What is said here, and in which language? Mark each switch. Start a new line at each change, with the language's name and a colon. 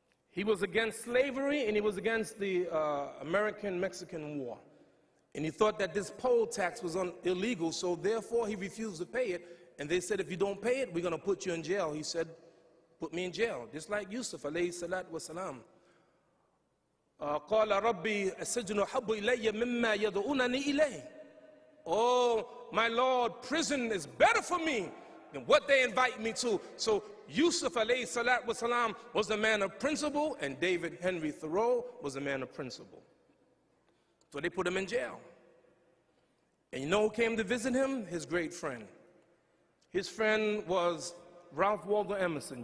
English: He was against slavery, and he was against the American-Mexican War. And he thought that this poll tax was illegal, so therefore he refused to pay it. And they said, if you don't pay it, we're going to put you in jail. He said, put me in jail, just like Yusuf, alayhi salatu wasalam.
Arabic: قال ربي السجن حب إلي مما يدعونني إليه.
English: Oh, my Lord, prison is better for me than what they invite me to. So Yusuf alayhi salatu wasalam was a man of principle, and David Henry Thoreau was a man of principle. So they put him in jail. And you know who came to visit him? His great friend. His friend was Ralph Waldo Emerson.